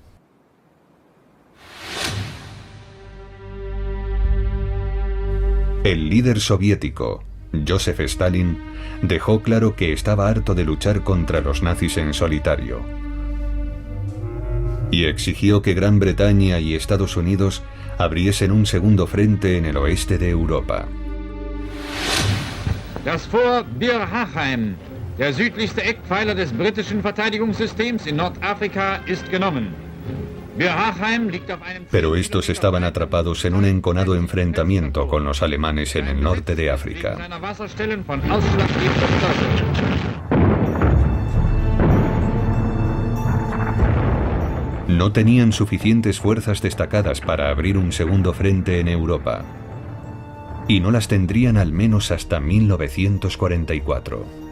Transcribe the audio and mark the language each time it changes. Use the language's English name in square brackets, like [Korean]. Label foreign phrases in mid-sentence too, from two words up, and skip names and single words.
[Spanish] El líder soviético, Joseph Stalin, dejó claro que estaba harto de luchar contra los nazis en solitario y exigió que Gran Bretaña y Estados Unidos abriesen un segundo frente en el oeste de Europa. [German] Das Fort Bir Hakeim, der südlichste Eckpfeiler des britischen Verteidigungssystems in Nordafrika, ist genommen. [Spanish] Pero estos estaban atrapados en un enconado enfrentamiento con los alemanes en el norte de África. No tenían suficientes fuerzas destacadas para abrir un segundo frente en Europa, y no las tendrían al menos hasta 1944.